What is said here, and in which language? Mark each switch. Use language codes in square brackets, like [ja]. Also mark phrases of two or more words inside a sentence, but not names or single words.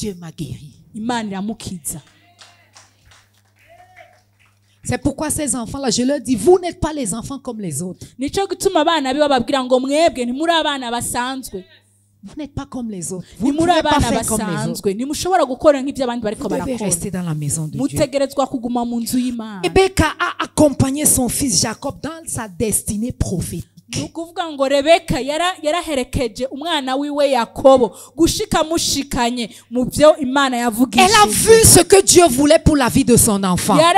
[fr] Dieu m'a guéri. [rn] Imana iramukiza. [fr] C'est pourquoi ces enfants-là, je leur dis, vous n'êtes pas les enfants comme les autres. [rn] Nico gituma abana bibababwira ngo mwebwe ntimuri abana basanzwe. [fr] Vous n'êtes pas comme les autres. Vous ne pouvez pas faire comme les autres. Vous devez rester dans la maison de Dieu. Rebecca a accompagné son fils Jacob dans sa destinée prophétique. Elle a vu ce que Dieu voulait pour la vie de son enfant.